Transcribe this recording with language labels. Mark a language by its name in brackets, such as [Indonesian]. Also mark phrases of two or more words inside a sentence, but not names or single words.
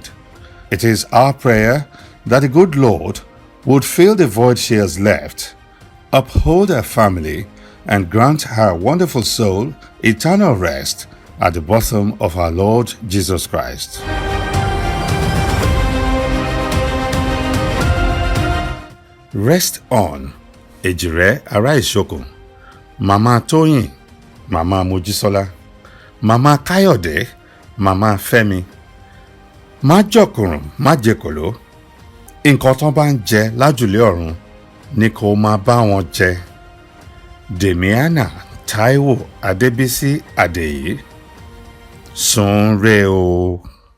[English] It is our prayer that the good Lord would fill the void she has left, uphold her family, and grant her wonderful soul eternal rest at the bosom of our Lord Jesus Christ. Rest on, [Yoruba] Ejire Ara Isokun, Mama Toyin, Mama Mojisola, Mama Kayode, Mama Femi. Má jọ̀kùrùn, má jẹ̀kòló, nǹkan tán bá ń jẹ lájùlé ọ̀run ni kó máa bá wọn jẹ. Damiana Taiwo Adebisi Adeyi. Sùn re o.